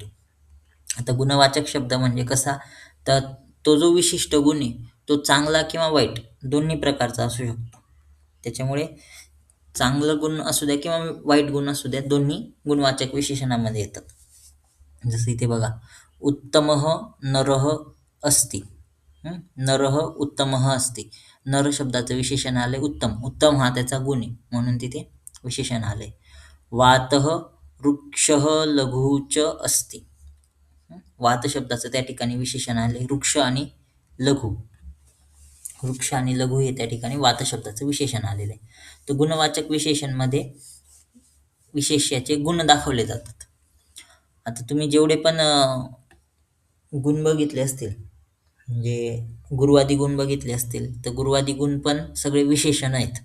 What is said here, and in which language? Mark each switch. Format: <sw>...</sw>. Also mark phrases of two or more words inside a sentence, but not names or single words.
<mr>आता गुणवाचक शब्द म्हणजे कसा, तर तो जो विशिष्ट गुण आहे तो चांगला किंवा वाईट दोन्ही प्रकारचा असू शकतो. त्याच्यामुळे चांगलं गुण असू द्या किंवा वाईट गुण असू द्या, दोन्ही गुणवाचक विशेषणामध्ये येतात. जसं इथे बघा,</mr> <sa>उत्तमः नरः अस्ति. नरः उत्तमः अस्ति.</sa> <mr>नर शब्दाचं विशेषण आलंय उत्तम. उत्तम हा त्याचा गुण आहे म्हणून तिथे विशेषण आलंय.</mr> <sa>वातः वृक्षः लघुच अस्ति.</sa> <mr>वात शब्दाचं त्या ठिकाणी विशेषण आले वृक्ष आणि लघु. वृक्ष आणि लघु हे त्या ठिकाणी वात शब्दाचं विशेषण आलेलं आहे. तर गुणवाचक विशेषण मध्ये विशेष्याचे गुण दाखवले जातात. आता तुम्ही जेवढे पण गुण बघितले असतील, म्हणजे गुरुवादी गुण बघितले असतील, तर गुरुवादी गुण पण सगळे विशेषण आहेत.</mr>